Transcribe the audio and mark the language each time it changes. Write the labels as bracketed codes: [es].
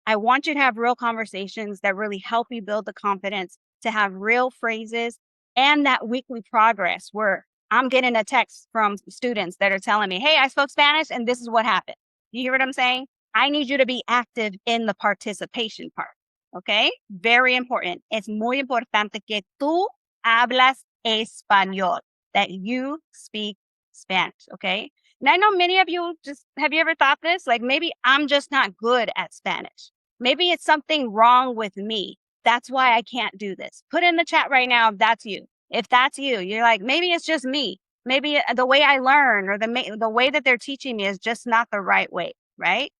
[en] I want you to have real conversations that really help you build the confidence to have real phrases and that weekly progress where I'm getting a text from students that are telling me, hey, I spoke Spanish and this is what happened. You hear what I'm saying? I need you to be active in the participation part. Okay? Very important. [es] Es muy importante que tú hablas español, [en] that you speak Spanish. Okay? And I know many of you have you ever thought this? Like maybe I'm just not good at Spanish. Maybe it's something wrong with me. That's why I can't do this. Put in the chat right now if that's you. If that's you, you're like, maybe it's just me. Maybe the way I learn or the way that they're teaching me is just not the right way, right?